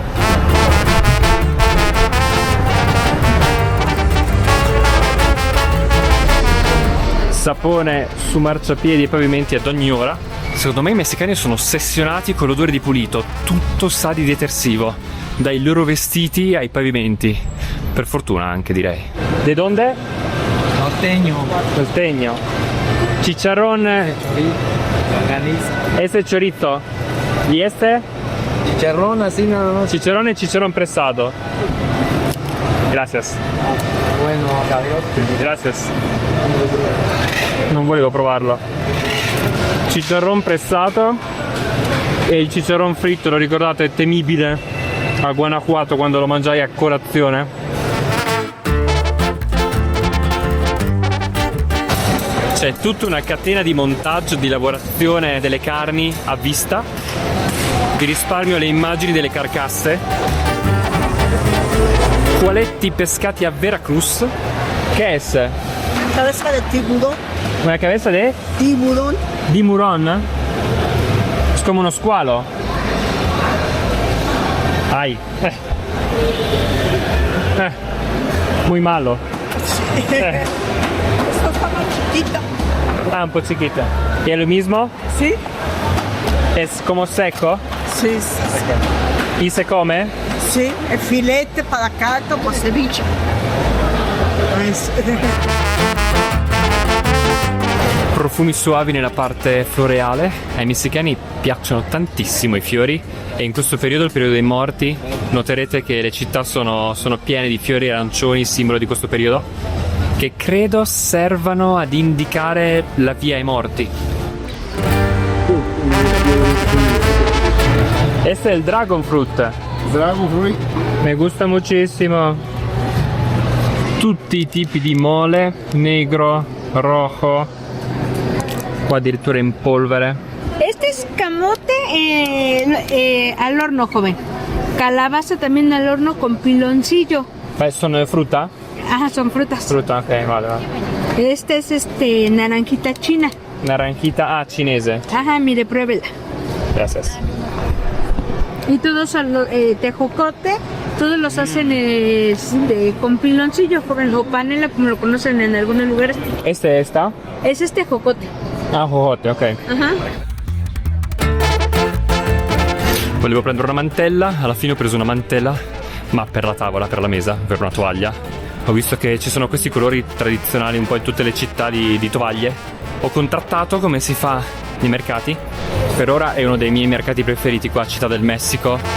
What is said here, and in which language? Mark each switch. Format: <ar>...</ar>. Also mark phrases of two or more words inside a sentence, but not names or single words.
<it>Sapone su marciapiedi e pavimenti ad ogni ora. Secondo me i messicani sono ossessionati con l'odore di pulito, tutto sa di detersivo, dai loro vestiti ai pavimenti. Per fortuna anche, direi.</it> <es>¿De dónde? Norteño. Norteño. Chicharrón. Este chorizo. ¿Y este? Chicharrón así nada más.</es> <it>Chicharrón e chicharrón pressato.</it> <es>Gracias. Bueno, adiós. Gracias.</es> <it>Non volevo provarlo. Chicharrón pressato e il chicharrón fritto, lo ricordate? È temibile a Guanajuato quando lo mangiai a colazione. C'è tutta una catena di montaggio, di lavorazione delle carni a vista. Vi risparmio le immagini delle carcasse. Qualetti pescati a Veracruz. Che è?</it> <es>Cabeza de tiburón. Una cabeza de Tiburón. tiburón. Es como uno squalo. Ay. Muy malo. Esto está más chiquita. Ah,</es> <it>un po'</it> <es>chiquita. ¿Y es lo mismo? ¿Sí? Es como seco. Sí, sí. ¿Y se come? Sí, el filete para caldo, pues ceviche.</es> <it>Profumi suavi nella parte floreale. Ai messicani piacciono tantissimo i fiori e in questo periodo, il periodo dei morti, noterete che le città sono piene di fiori arancioni, simbolo di questo periodo, che credo servano ad indicare la via ai morti. Este è il</it> <en>dragon fruit. Dragon fruit.</en> <es>Me gusta muchísimo.</es> <it>Tutti i tipi di mole, negro, rojo, qua addirittura in polvere.</it> <es>Este es camote al horno, joven. Calabaza también al horno con piloncillo.</es> <it>Sono frutta?</it> <es>Ajá, son frutas.</es> <it>Frutta, ok, vale.</it> <es>Este es naranjita china.</es> <it>Naranjita, cinese.</it> <es>Ajá, mire, pruébela. Gracias. Y todos son tejocote, todos los hacen con piloncillo, joven, o panela, como lo conocen en algunos lugares. Esta? Es tejocote. Ah, jojote, ok. Ajá.</es> <it>Volevo prendere una mantella, alla fine ho preso una mantella, ma per la tavola, per la mesa, per una tovaglia. Ho visto che ci sono questi colori tradizionali un po' in tutte le città di tovaglie. Ho contrattato come si fa nei mercati. Per ora è uno dei miei mercati preferiti qua a Città del Messico.</it>